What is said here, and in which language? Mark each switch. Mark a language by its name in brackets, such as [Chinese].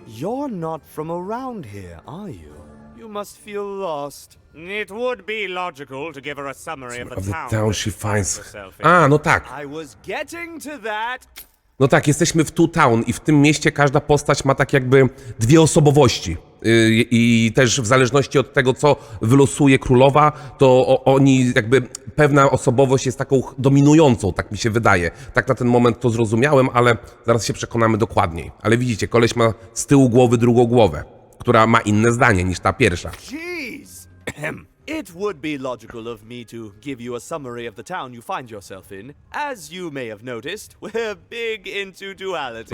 [English] You're not from around here, are you? You must feel lost. It would be logical to give her a summary of Of the the town, town that she she finds... herself in. [Polish] A, no tak. [English] I was getting to that. [Polish] No tak, jesteśmy w Town i w tym mieście każda postać ma tak jakby dwie osobowości. I też w zależności od tego, co wylosuje królowa, to oni jakby pewna osobowość jest taką dominującą, tak mi się wydaje. Tak na ten moment to zrozumiałem, ale zaraz się przekonamy dokładniej. Ale widzicie, koleś ma z tyłu głowy drugą głowę, która ma inne zdanie niż ta pierwsza. [English] Jeez. It would be logical of me to give you a summary of the town you find yourself in. As you may have noticed, we're big into duality